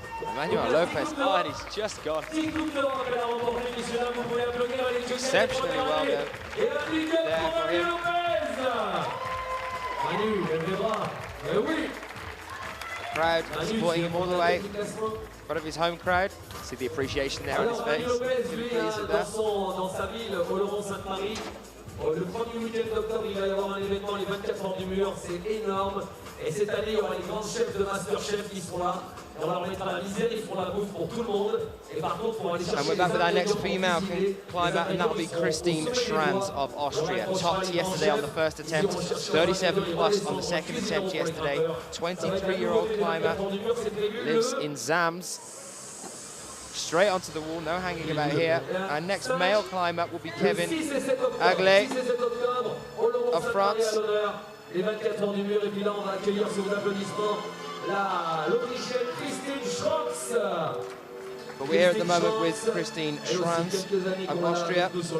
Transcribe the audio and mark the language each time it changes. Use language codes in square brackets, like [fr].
[en] Emmanuel Lopez, oh, and he's just gone. [fr] 10 Coupes d'Europe qu'elle a remporté, messieurs dames, vous pouvez applaudir les [en] Exceptionally well there. [fr] Et un big up pour Manu Lopez. Manu, lève les bras. Eh oui. [en] The crowd supporting him all the way in front of his home crowd. See the appreciation there on his face. Manu Lopez, Really [fr] lui, [en] pleased with that. [fr] dans sa ville, Oloron-Sainte-Marie. Le premier week-end d'octobre, il va y avoir un événement, les 24 heures du mur, c'est énorme. Et cette année, il y aura les grands chefs de Masterchef qui seront là. Et on va leur mettre à la misère, ils feront la bouffe pour tout le monde. Et par contre, pour aller chercher... [en] And we're back with our next female climber, and that'll be Christine Schranz of Austria. Topped yesterday on the first attempt, 37 plus on the second attempt yesterday. 23-year-old climber, lives in Zams. Straight onto the wall, no hanging about here. Our next male climber will be Kevin Aglé of France. [fr] Les 24 heures du mur, et puis là, on va accueillir sous vos applaudissements l'Autrichienne Christine Schranz. [en] But we're here at the moment with Christine Schranz of Austria.